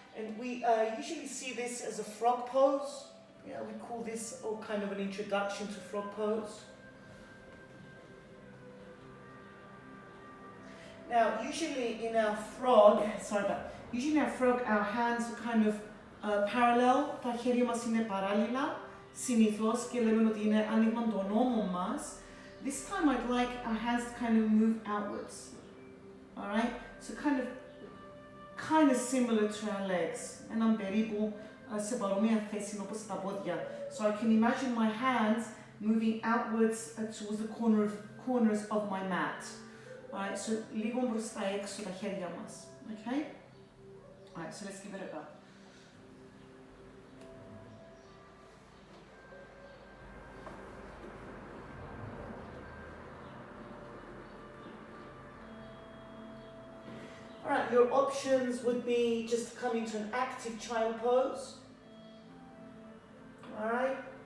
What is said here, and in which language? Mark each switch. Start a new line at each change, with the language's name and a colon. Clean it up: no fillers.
English: And we usually see this as a frog pose. Yeah, we call this all kind of an introduction to frog pose. Now, usually in our frog, our hands are kind of parallel.
Greek: Τα χέρια μας είναι παράλληλα, συνήθως, και λέμε ότι είναι άνοιγμα των ώμων μας.
English: This time I'd like our hands to kind of move outwards. Alright? So kind of similar to our legs.
Greek: Έναν περίπου σε παρόμοια θέση όπως τα πόδια.
English: So I can imagine my hands moving outwards towards the corners of my mat.
Greek: Alright, so λίγο μπροστά έξω τα χέρια μας.
English: Okay? Alright, so let's give it a go. Alright, your options would be just to come into an active child pose. Alright?